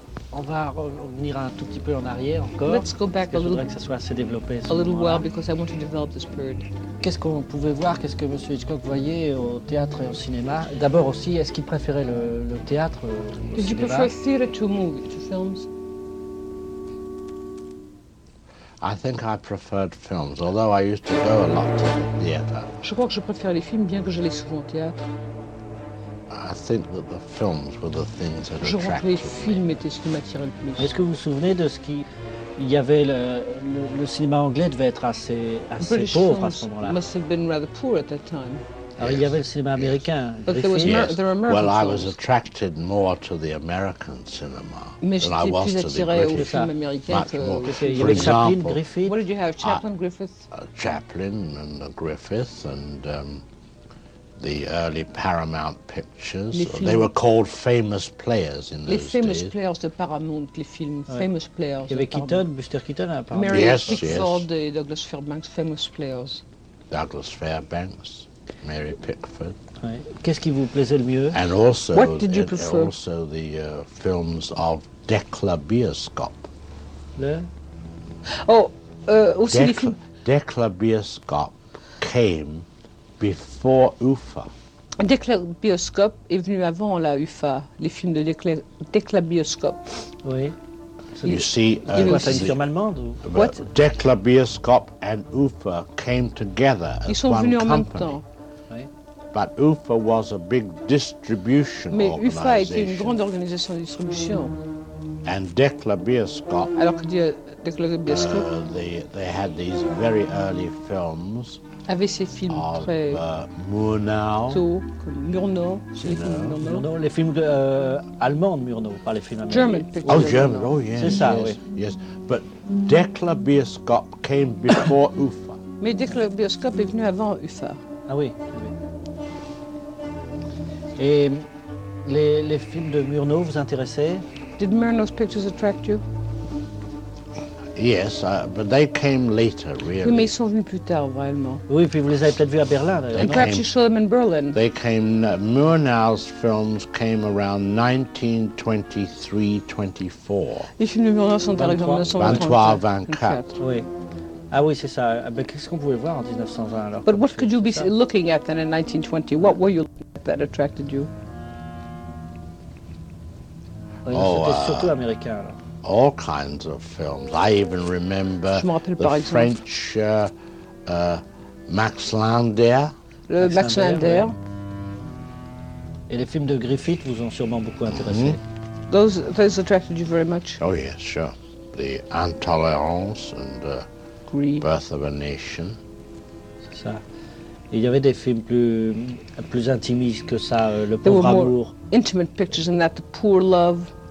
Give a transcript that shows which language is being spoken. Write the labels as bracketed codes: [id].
[fr] On va revenir un tout petit peu en arrière encore. [en] Let's go back a little. [fr] Que ça soit assez développé. [en] A little while because I want to develop this period. [fr] Qu'est-ce qu'on pouvait voir? Qu'est-ce que Monsieur Hitchcock voyait au théâtre et au cinéma? D'abord aussi, est-ce qu'il préférait le théâtre au cinéma? [en] Did you prefer theatre to movies, to films? I think I preferred films, although I used to go a lot to the theatre. [fr] Je crois que je préfère les films bien que j'allais souvent au théâtre. [en] I think that the films were the things that attracted me. [fr] Je crois que les films étaient ce qui m'attirait le plus. Est-ce que vous vous souvenez de ce qu'il y avait le cinéma anglais devait être assez [en] British [fr] pauvre à ce moment-là. [en] Must have been rather poor at that time. [fr] Alors, il y avait le cinéma américain. [en] Well, I was attracted more to the American cinema than I was to the British. For example, what did you have? Chaplin, Griffith. Chaplin and Griffith and the early Paramount pictures. They were called famous players in those days. [fr] Les famous players de Paramount, les films famous players. Il y avait Keaton, Buster Keaton, [en] apparemment. Yes, yes. Mary Pickford and Douglas Fairbanks, famous players. Douglas Fairbanks. Mary Pickford. [fr] Ouais. Qu'est-ce qui vous plaisait le mieux? [en] And also, what did you prefer? Also the films of Dekla Bioskop. [fr] Le? Oh, aussi les films. [en] Dekla Bioskop came before UFA. [fr] Dekla Bioskop est venu avant la UFA, les films de Dekla Bioskop. Oui. [en] You see, what? Dekla Bioskop and UFA came together as one company. [fr] Ils sont venus en même temps. [en] But UFA was a big distribution organization. [fr] Mais UFA était une grande organisation de distribution. [en] And Dekla Bioskop. [fr] Alors que Dekla Bioskop. [en] They had these very early films. [fr] Avait ces films [en] of, [fr] très Murnau. Tôt, comme Murnau, les films de allemands de Murnau, pas les films américains. [en] Oh, German, oh yes. [fr] C'est ça, [en] yes, [fr] oui. [en] Yes. But Dekla Bioskop came before UFA. [fr] Mais Dekla Bioskop est venu avant UFA. Ah oui. Et les films de Murnau vous intéressaient? [en] Did Murnau's pictures attract you? Yes, but they came later, really. [fr] Oui, mais ils sont venus plus tard, réellement. Oui, puis vous les avez peut-être vus à Berlin. [en] And perhaps you saw them in Berlin. They came. Murnau's films came around 1923-24. [fr] Les films de Murnau sont arrivés en 1923-24. Ah oui, c'est ça. Mais qu'est-ce qu'on pouvait voir en 1920 alors? [en] But what could you be looking at then in 1920? What were you looking at that attracted you? [fr] Oh, c'était surtout américain alors. [en] All kinds of films. I even remember the French Max Lander. [fr] Le Max Lander. Et les films de Griffith vous ont sûrement beaucoup intéressé. [en] Those attracted you very much. Oh yes, sure. The Intolérance and Birth of a Nation. [fr] C'est ça. Il y avait des films plus intimistes que ça, Le Pauvre Amour. [en] There were more intimate pictures than that, The Poor Love.